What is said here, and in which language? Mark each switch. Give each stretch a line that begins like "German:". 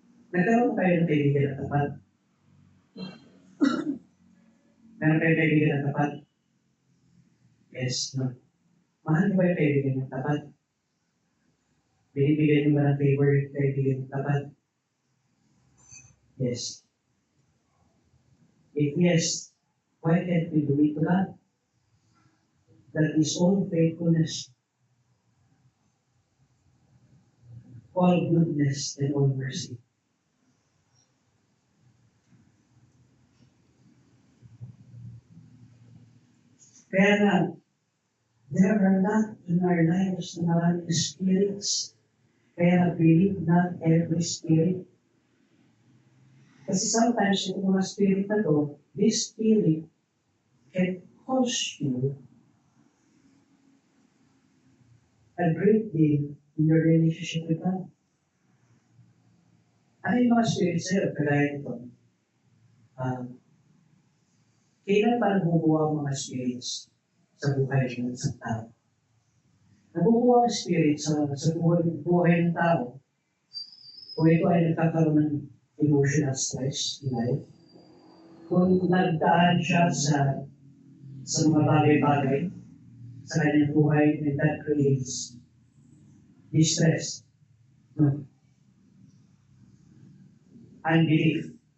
Filipino: Nagkaroon kayo ng kaibigan na tapat? Meron kayo kaibigan na tapat? Yes, no. Mahal mo ba yung kaibigan ng tapat? Binibigyan mo ba ng favor yung kaibigan ng tapat?
English: Yes. If yes, why can't we do it to God? That is all faithfulness, all goodness, and all mercy.
Filipino: Kaya nga,
English: there are not in our lives
Filipino: na maraming spirits. Kaya
English: believe not every spirit.
Filipino: Kasi
English: sometimes
Filipino: yung mga spirit na to,
English: this spirit can cause you a great deal in your relationship with God.
Filipino: Ano yung mga spirit sa'yo? Kagaya nito. Kailan pa nabubuo ang mga spirits sa buhay ng isang tao? Nabubuo ang spirit sa buhay ng tao kung ito ay nagkakaroon ng
English: emotional stress in life,
Filipino: kung nagdaan siya sa mga bagay-bagay sa kanyang buhay,
English: and that creates distress, unbelief.